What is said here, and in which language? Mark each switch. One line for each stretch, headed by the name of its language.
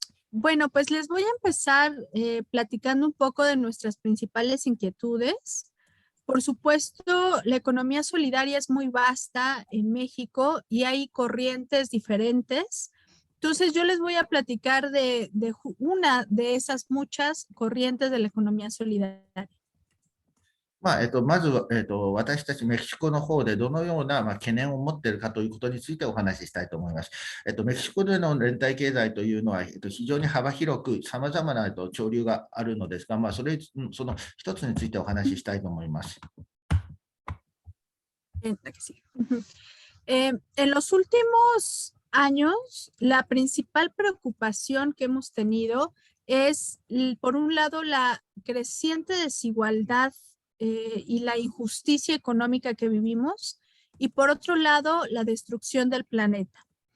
Spanish: Bueno, pues les voy a empezar platicando un poco de nuestras principales inquietudes. Por supuesto, la economía solidaria es muy vasta en México y hay corrientes diferentes. Entonces, yo les voy a platicar de una de esas muchas corrientes de la economía solidaria.
Japanese: まずは、私たちメキシコの方でどのような、懸念を持っているかということについてお話ししたいと思います。メキシコでの連帯経済というのは、非常に幅広くさまざまな潮流があるのですが、その一つについてお話ししたいと思います。
Spanish: En los últimos años, la principal preocupación que hemos tenido es, por un lado, la creciente desigualdad y la injusticia económica que vivimos, y por otro lado, la destrucción del planeta.